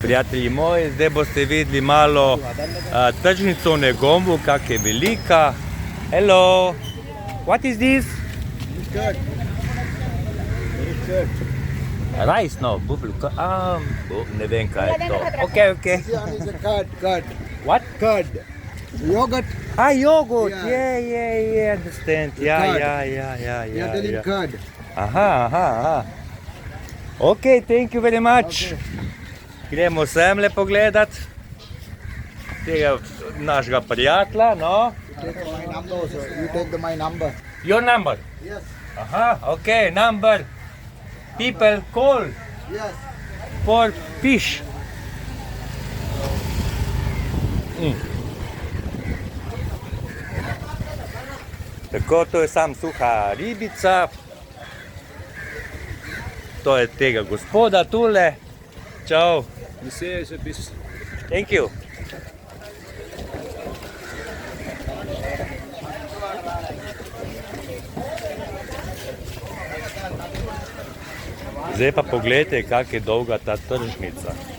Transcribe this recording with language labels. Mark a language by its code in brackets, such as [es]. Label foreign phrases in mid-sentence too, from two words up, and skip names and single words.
[sl] Prijatelji moji, zdaj boste videli malo tržnico v Negombu, kak je velika. [en] Hello, what is this? Rice, no, bubble, [sl] ne vem kaj je to. Okay. [en] What? Curd. Yogurt. Yogurt, yeah, understand. Yeah, telling curd. Aha. Okay, thank you very much. [sl] Gremo semle pogledat tega našega prijatelja, no. [en] You take my number. Your number? Yes. Aha, okay, number. People call Yes. for fish. [sl] Tako, to je sam suha ribica. To je tega gospoda tule. Čau. [en] Thank you. [sl] Zdaj pa pogledajte, kak je dolga ta tržnica.